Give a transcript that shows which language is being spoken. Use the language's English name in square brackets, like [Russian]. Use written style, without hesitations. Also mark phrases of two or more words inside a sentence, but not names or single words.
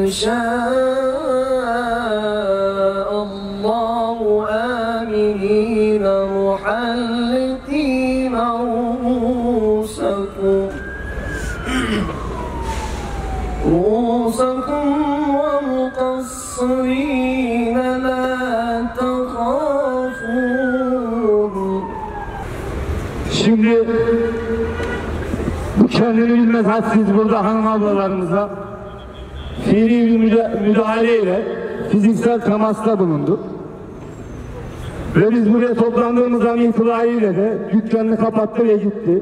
[Arabic] شاء الله آمنين محلقين رؤوسكم ومقصرين لا تخافون. [Turkish] Şimdi bu kendini bilmez hadsiz burada hanım ablalarımıza fiili bir müdahaleyle fiziksel temasta bulundu. Ve biz buraya toplandığımızdan itibariyle de dükkanını kapattı ve gitti.